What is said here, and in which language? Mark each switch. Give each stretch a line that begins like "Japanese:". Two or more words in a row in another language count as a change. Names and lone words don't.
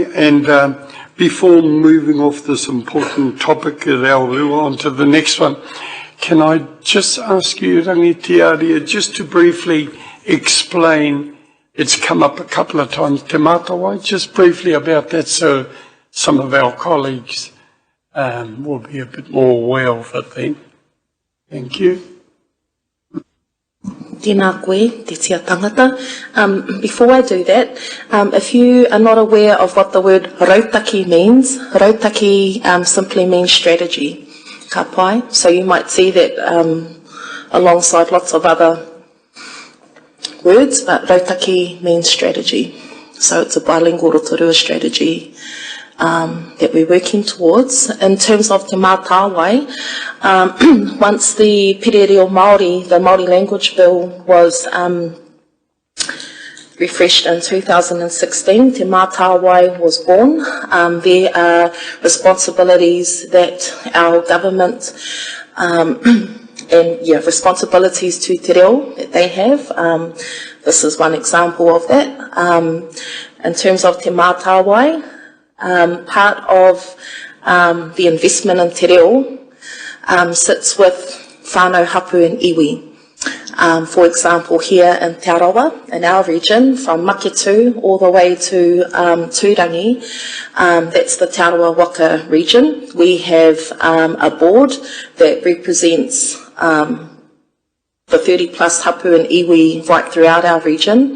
English: And before moving off this important topic at Arawa onto the next one, Can I just ask you, Rangitiaria, just to briefly explain, it's come up a couple of times, Te Mātawai, just briefly about that so some of our colleagues will be a bit more aware of it then. Thank you.
Māori: Tēnā koe, te tia tangata.
English: Before I do that, if you are not aware of what the word rautaki means, rautaki simply means strategy,
Māori: ka pai.
English: So you might see that alongside lots of other words, but rautaki means strategy. So it's a bilingual Rotorua strategy that we're working towards. In terms of Te Mātāwai, once the Pere Reo Māori, the Māori Language Bill, was refreshed in 2016, Te Mātāwai was born. There are responsibilities that our government and responsibilities to
Māori: te reo
English: that they have. This is one example of that. In terms of Te Mātāwai, part of the investment in te reo sits with
Māori: whānau hapu
English: and iwi. For example, here in Te Arawa, in our region, from Maketu all the way to Tūrangi, that's the Te Arawa Waka region. We have a board that represents the 30 plus hapu and iwi right throughout our region.